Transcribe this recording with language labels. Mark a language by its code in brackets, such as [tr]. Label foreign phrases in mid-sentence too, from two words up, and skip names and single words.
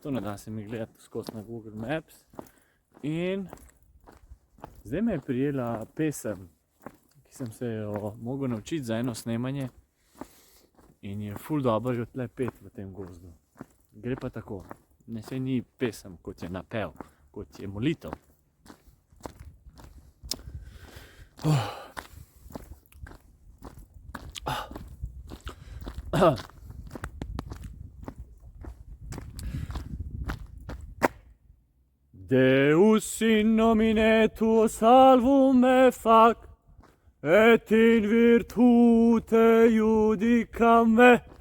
[sl] To ne da se mi gledati skozi na Google Maps. In zdaj me je prijela pesem, ki sem se jo mogel naučiti za eno snemanje. In je ful dobro jo tle pet v tem gozdu. Gre pa tako. Ne, saj ni pesem, kot je napev, kot je molitev. [la] Deus in nomine tuo salvum me fac, et in virtute iudicam me.